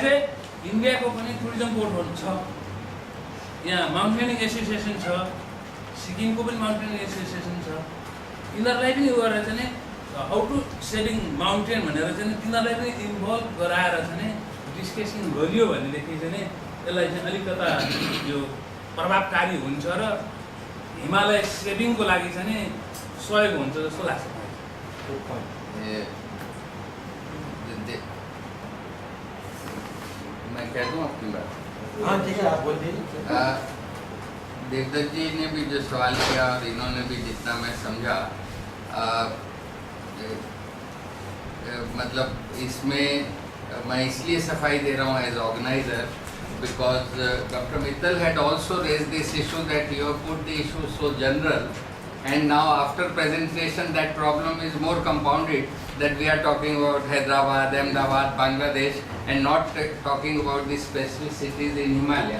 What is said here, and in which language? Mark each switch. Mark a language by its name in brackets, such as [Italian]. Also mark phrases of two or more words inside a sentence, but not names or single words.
[Nepali] ए इन्डियाको पनि टुरिज्म बोर्ड छ यहाँ [English] mountaining association [Nepali] छ सिक्किमको पनि [English] mountaining association [Nepali] छ यिनीहरूलाई पनि उ गरेर चाहिँ [English] how to saving mountain [Nepali] भनेर चाहिँ तिनीहरूलाई पनि इन्भल्भ गराएर चाहिँ डिस्कसन गरियो भनेदेखि चाहिँ यसलाई चाहिँ अलिकता यो प्रभावकारी हुन्छ र हिमालय सेभिङको लागि चाहिँ सहयोग हुन्छ जस्तो लाग्छ [Hindi] मैं कह दूं अपनी बात? हाँ ठीक है, आप बोल दीजिए। देवदत्त जी ने भी जो सवाल किया और इन्होंने भी जितना मैं समझा मतलब इसमें मैं इसलिए सफाई दे रहा हूँ [English] as organizer because Dr. Mittal had also raised this issue that you have put the issue so general and now after presentation that problem is more compounded that we are talking about Hyderabad, Ahmedabad, Bangladesh and not talking about the specific cities in Himalaya.